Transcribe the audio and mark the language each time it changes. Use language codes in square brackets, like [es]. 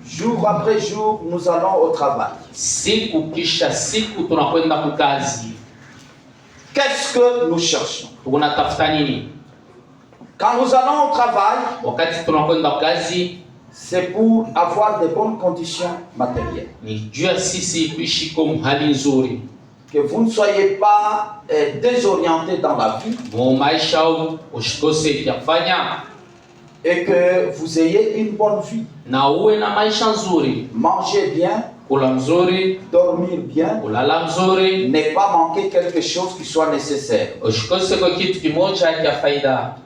[fr] Jour après jour, nous allons au travail. [sw] Siku kisha siku tunakwenda kukazi. [fr] Qu'est-ce que nous cherchons? [sw] Tukunatafuta nini? [fr] Quand nous allons au travail, [sw] wakati tunakwenda kazi, [fr] c'est pour avoir de bonnes conditions matérielles. [sw] Ni juu ya sisi kuishi kwa hali nzuri. [fr] Que vous ne soyez pas désorientés dans la vie. [sw] Maisha usikose ya kufanya. [fr] Et que vous ayez une bonne vie. [sw] Na uwe na maisha nzuri. [fr] Mangez bien. [sw] Kula mzuri. [fr] Dormir bien. [sw] Kulala mzuri. [fr] Ne pas manquer quelque chose qui soit nécessaire. [sw] Usikose kwa kitu kimoja cha faida.